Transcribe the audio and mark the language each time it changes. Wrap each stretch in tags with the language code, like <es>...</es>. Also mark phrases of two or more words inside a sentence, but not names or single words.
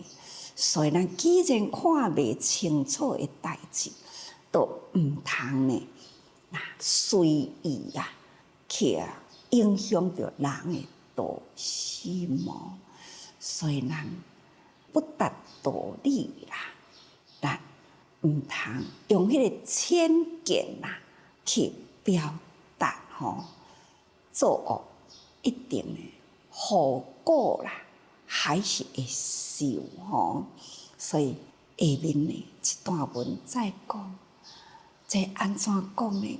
<nan>所以咱既然看袂清楚的代志，都毋通呢，随意啊，去影响着人的道心哦。所以咱不达道理啦，咱毋通用迄个偏见啦去表达吼，作恶一定的后果啦，还是会受吼。所以下面呢一段文再讲，这安怎讲呢？</nan>